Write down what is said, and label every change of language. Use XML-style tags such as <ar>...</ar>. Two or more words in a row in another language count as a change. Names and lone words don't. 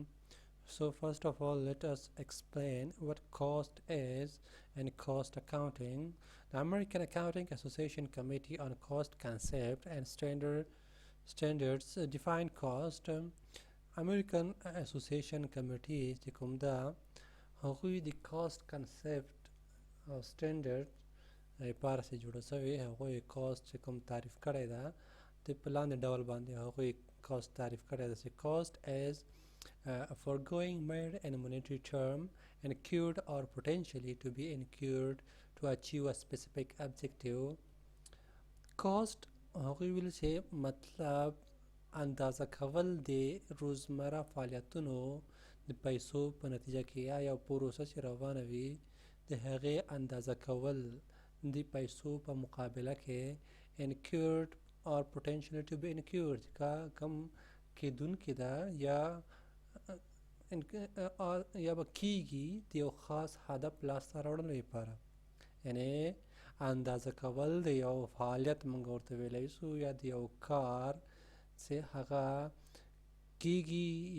<en>So first of all, let us explain what cost is and cost accounting. The American Accounting Association Committee on Cost Concept and Standards define cost. American Association Committee</en> <ps>چې کوم ده هغوی د</ps> <en>cost concept</en> <ps>او standard لپاره چې جوړه شوې هغوی cost چې کوم تعریف کړی ده د په لاندې ډول باندې هغوی cost تعریف کړی ده چې</ps> <en>cost is foregoing made in a monetary term incurred or potentially to be incurred to achieve a specific objective.</en> <ps>Cost هغوی ویل چې مطلب اندازه کول د روزمره فعالیتونو د پیسو په نتیجه کې یا یو پروسه چې روانه وي د هغې اندازه کول د پیسو په مقابله کې</ps> <en>incurred or potentially to be incurred</en> <ps>کم کېدونکې ده یا به کېږي د یو خاص هدف لاسته راوړلو لپاره یعنی اندازه کول د یو فعالیت موږ ورته ویلی سو یا د یو کار چې هغه کېږي</ps>